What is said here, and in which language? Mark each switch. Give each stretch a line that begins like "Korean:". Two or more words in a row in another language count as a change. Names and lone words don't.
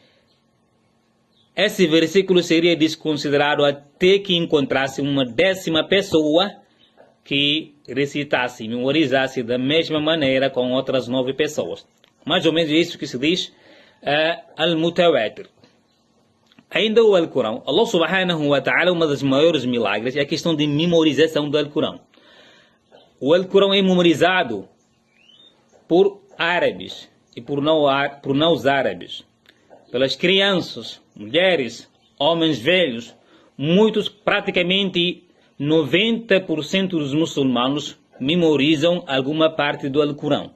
Portuguese: esse versículo seria desconsiderado até que encontrasse uma 10ª pessoa que recitasse, memorizasse da mesma maneira com outras 9 pessoas. Mais ou menos isso que se diz al-mutawatir. Ainda o Alcorão,
Arabic: الله سبحانه وتعالى,
Portuguese: uma das maiores milagres é a questão de memorização do Alcorão. O Alcorão é memorizado por árabes e por não árabes, pelas crianças, mulheres, homens velhos, muitos, praticamente 90% dos muçulmanos memorizam alguma parte do Alcorão.